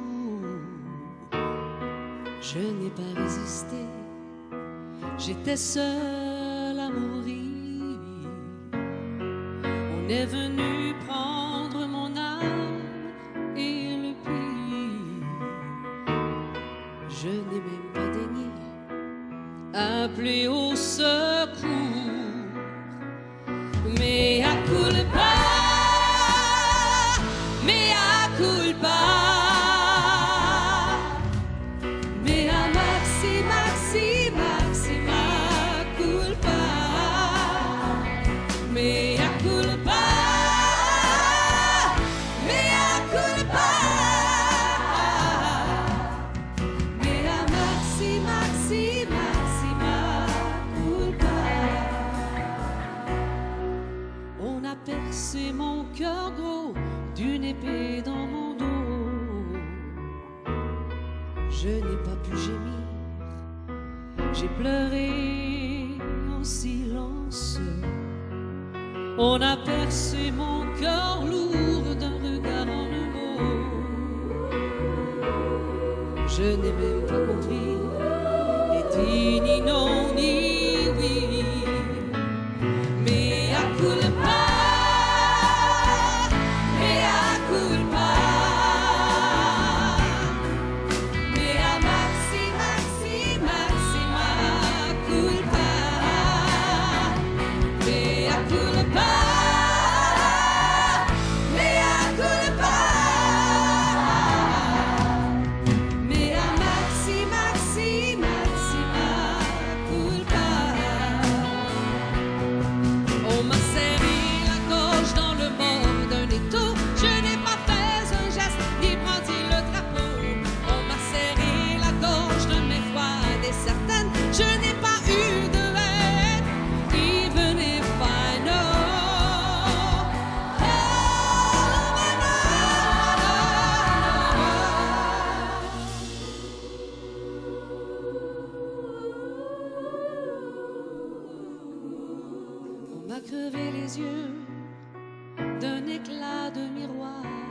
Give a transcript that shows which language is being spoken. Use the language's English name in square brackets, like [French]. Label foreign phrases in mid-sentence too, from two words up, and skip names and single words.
[French] Je n'ai pas résisté, j'étais seule à mourir. On est venu prendre mon âme et le pire. Je n'ai même pas daigné appeler au secours. [Latin] Mea culpa, mea culpa, mea maxi, maxi, maxima culpa, mea culpa, mea culpa, mea maxi, maxi, maxima culpa. [French] On a percé mon cœur gros d'une épée dans mon dos. Je n'ai pas pu gémir, j'ai pleuré en silence. On a percé mon cœur lourd d'un regard en humour. Je n'ai même pas compris et dit ni non ni oui. [Latin] Mea culpa, mea culpa, mea maxi, maxi, maxima culpa, mea culpa, mea culpa, mea maxi, maxi, maxima culpa. [French] On m'a serré la gorge dans le bord d'un étau. Je n'ai pas fait un geste ni brandi le drapeau. On m'a serré la gorge de mes froides et certaines. Je n'ai pas eu de haine, [English] even if I know. [French] On m'a crevé les yeux d'un éclat de miroir.